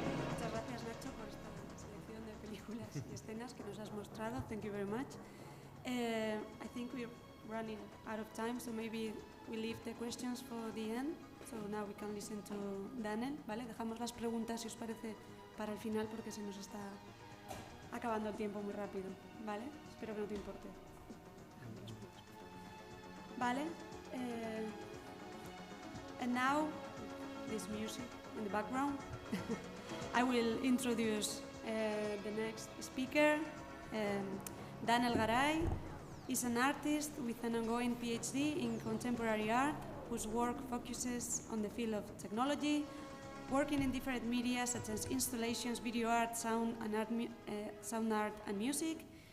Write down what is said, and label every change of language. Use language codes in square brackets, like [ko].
[es] Muchas gracias, Nacho, por esta selección de películas y escenas que nos has mostrado. [en] Thank you very much. I think we're running out of time, so maybe we leave the questions for the end. So now we can listen to Daniel, ¿vale? [es] Dejamos las preguntas, si os parece, para el final porque se nos está acabando el tiempo muy rápido, ¿vale? Espero que no te importe. Vale. [en] And now, this music in the background, I will introduce the next speaker. Daniel Garay is an artist with an ongoing PhD in contemporary art, whose work focuses on the field of technology, working in different media such as installations, video art, sound art and music.